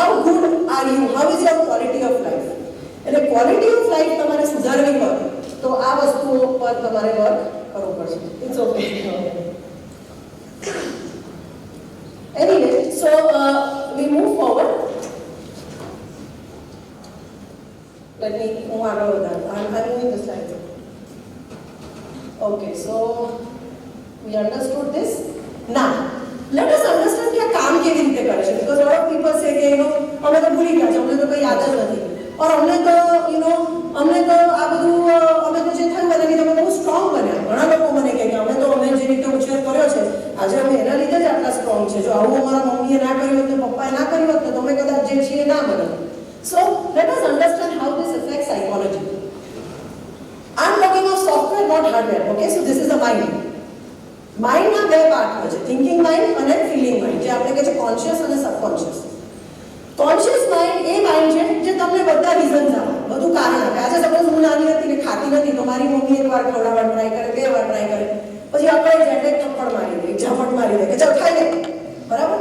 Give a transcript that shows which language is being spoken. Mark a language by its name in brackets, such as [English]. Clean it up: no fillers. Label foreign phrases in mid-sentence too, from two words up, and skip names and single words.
[English] How good are you, how is your quality of life. [Gujarati] એટલે [English] quality of life [Gujarati] તમારે સુધારવી હોય તો આ વસ્તુઓ પર તમારે વર્ક કરવું પડશે. [English] It's okay. Anyway, so we move forward. let me [Gujarati] હું આગળ વધારું. [English] I am moving the slide. Okay, so we understood this. Now, let us understand [Gujarati] કે આ કામ કેવી રીતે કરે છે. [English] Because lot of people say [Gujarati] કે અમે તો ભૂલી ગયા છે, અમને તો કંઈ યાદ જ નથી, और અમને તો આ બધું અમે તો જે થયું એના લીધે અમે બહુ સ્ટ્રોંગ બન્યા. ઘણા લોકો મને કહે કે અમે જે રીતે ઉછેર કર્યો છે આજે અમે એના લીધે જ આટલા સ્ટ્રોંગ છે. જો આવું અમારા મમ્મીએ ના કર્યું હોત ને પપ્પાએ ના કર્યું હોત ને તો અમે કદાચ જે છીએ ના બને. [English] So let us understand how this affects psychology. I'm talking of software, not hardware. Okay, so this is the mind. [Gujarati] Mind ના બે પાર્ટ હોય છે, [English] thinking mind [Gujarati] અને [English] feeling mind, [Gujarati] જે આપણે કહે છે કોન્શિયસ અને સબકોન્શિયસ. [English] conscious mind [Gujarati] એ માઇન્ડ છે જે તમને બધા રીઝન્સ આપે, બધું કારણ આપે. આજે સપોઝ હું નાની હતી ને ખાતી નથી તો મારી મમ્મી એકવાર ખવડાવવા ટ્રાય કરે, 2 વાર ટ્રાય કરે, પછી આપણે જેટલે થપ્પડ મારી દે, ઝાપટ મારી દે કે ચાલ ખાઈ લે, બરાબર.